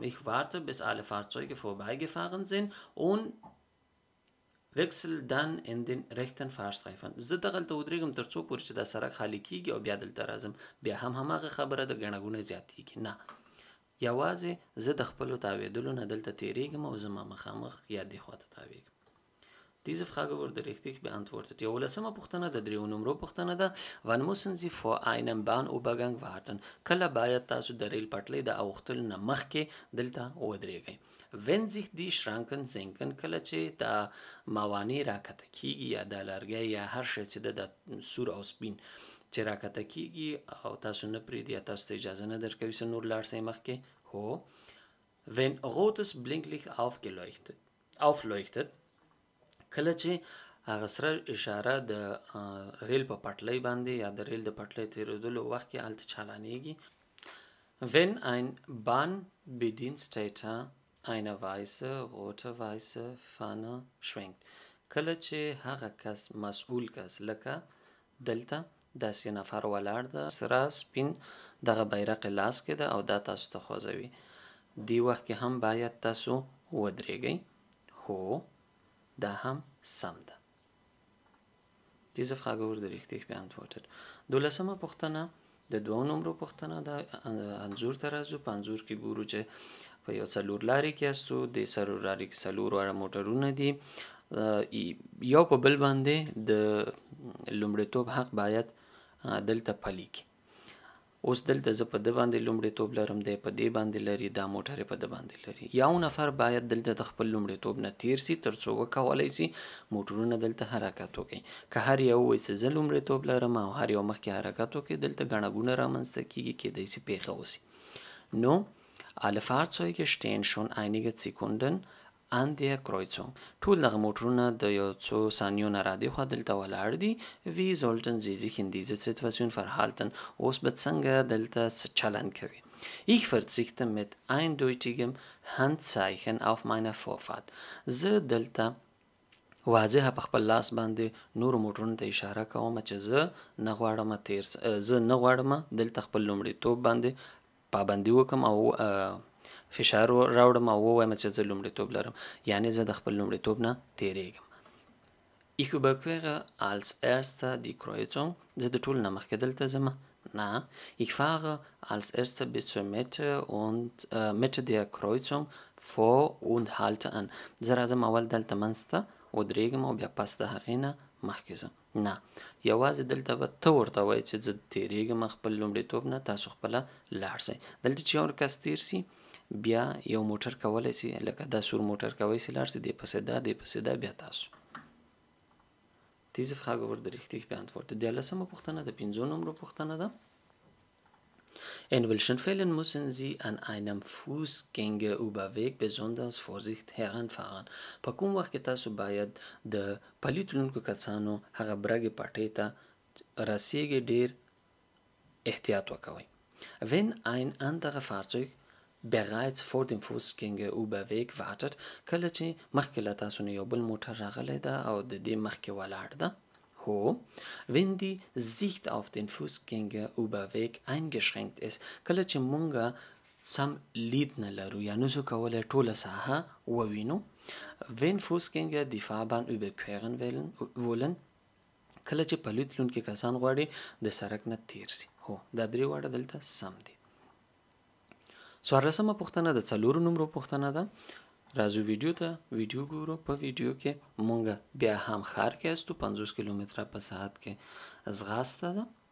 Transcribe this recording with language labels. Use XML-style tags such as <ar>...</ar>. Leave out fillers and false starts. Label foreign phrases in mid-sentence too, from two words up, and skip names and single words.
<de>Ich warte bis alle Fahrzeuge vorbeigefahren sind und wechsel dann in den rechten Fahrstreifen.</de> <ps>زه دغلته ودرېږم تر څو پورې چې دا سرک خالي کېږي او بیا دلته راځم، بیا هم هماغه خبره د ګڼه ګوڼه زیاتېږي. نه، یوازې زه د خپلو تاوېدلو نه دلته تېرېږم او زما مخامخ یا دې خواته تاوېږم.</ps> <de>Diese Frage wurde richtig beantwortet.</de> <ps>یولسمه پوښتنه د 3 نمبر پوښتنه ده.</ps> <de>Wann müssen Sie vor einem Bahnübergang warten?</de> <ps>کله باید تاسو د ریل پټلۍ د اوښتلو نه مخکې دلته ودرېږئ.</ps> <de>Wenn sich die Schranken senken.</de> <ps>کله چې دا موانع راکته کېږي یا دا لرګی یا هر شی چې د سور او سپین چې راکته کېږي او تاسو نه پرېږدي یا تاسو ته اجازه نه درکوي چې نور لاړ شئ مخکې. هو.</ps> <de>Wenn rotes Blinklicht aufleuchtet.</de> <ps>کله چې هغه سره اشاره د ریل په پټلۍ باندې یا د ریل د پټلۍ تېرېدلو وخت کې هلته چالانېږي.</ps> <de>Wenn ein Bahnbediensteter eine weiße, rote-weiße Fahne schwenkt.</de> <ps>کله چې هغه کس مسؤل کس لکه دلته داسې نفر ولاړ ده، سره سپین دغه بیرق لاس کې ده او دا تاسو ته خوځوي، دې وخت کې هم باید تاسو ودرېږئ. هو، da هم سم ده.</ps> <de>Diese Frage wurde richtig beantwortet.</de> <ps>دولسمه پوښتنه د 2 نمبر پوښتنه ده. انځور ته راځو. په انځور کې ګورو چې په یو څلور لارې کې یاستو. د څلور لارې کې څلور واړه موټرونه دي. یو په بل باندې د لومړیتوب حق باید دلته پلی کړي. اوس دلته زه په ده باندې لومړیتوب لرم، دی په دې باندې لري، دا موټر په ده باندې لري. یو نفر باید دلته د خپل لومړیتوب نه تیر سي تر څو وکولی سي موټرونه دلته حرکت وکړي. که هر یو وایي چې زه لومړیتوب لرم او هر یو مخکې حرکت وکړي، دلته ګڼه ګوڼه رامنځته کېږي، کېدای سي پیښه وسي.</ps> <de>نو alle Fahrzeuge stehen schon einige Sekunden an der Kreuzung.</de> <ps>ټول دغه موټرونه د یو څو ثانیو نه را دې خوا دلته ولاړ دي.</ps> <de>Wie sollten Sie sich in dieser Situation verhalten?</de> <ps>اوس به څنګه دلته چلند کوي؟</ps> <de>Ich verzichte mit eindeutigem Handzeichen auf meine Vorfahrt.</de> <ps>زه دلته واضحه په خپل لاس باندې نورو موټرونو ته اشاره کوم چې زه نه غواړم دلته خپل لومړیتوب باندې پابندي وکم او فشار راوړم او ووایم چې زه لومړیتوب لرم، یعنی زه د خپل لومړیتوب نه تیریږم.</ps> <de>Ich überquere als erster die Kreuzung.</de> <ps>زه د ټولو نه مخکې دلته ځم. نه.</ps> <de>Ich fahre als erster bis zur Mitte der Kreuzung vor und halte an.</de> <ps>زه راځم اول دلته منځ ته ودرېږم او بیا پس د هغې نه مخکې ځم. نه، یوازې دلته به ته ورته وایې چې زه تیریږم خپل لومړیتوب نه، تاسو خپله لاړ شئ. دلته چې یو کس تیر سي بیا یو موټر کولی سي، لکه دا سور موټر کولی سي لاړ سي، دې پسې دا، دې پسې دا، بیا تاسو.</ps> <de>Diese Frage wurde richtig beantwortet.</de> <ps>Die لسمه پوښتنه د 5 نمبر پوښتنه ده.</ps> <de>In welchen Fällen müssen Sie an einem Fußgängerüberweg besonders Vorsicht heranfahren?</de> <ps>په کوم وخت کې تاسو باید د پلي تلونکو کسانو هغه برګې پټۍ ته رسیږي ډېر احتیاط وکوئ.</ps> <de>Wenn ein anderer Fahrzeug bereits vor dem Fußgängerüberweg wartet،</de> <ps>کله چې مخکې له تاسو نه یو بل موټر راغلی ده او د دې مخکې ولاړ ده. هو.</ps> <de>Wenn die Sicht auf den Fußgängerüberweg eingeschränkt ist،</de> <ps>کله چې مونږه سم لید نه لرو یا نشو کولی ټوله ساحه ووینو.</ps> <de>Wenn Fußgänger die Fahrbahn überqueren wollen،</de> <ps>کله چې پلي تلونکي کسان غواړي د سړک نه تیر سي. هو، دا درې واړه دلته سم دي. څوارلسمه پوښتنه د 4 نمبرو پوښتنه ده. راځو ویډیو ګورو. په ویډیو کې مونږ بیا هم ښار کې استو. 50 کیلومتره په ساعت کې ځغاسته ده.</ps>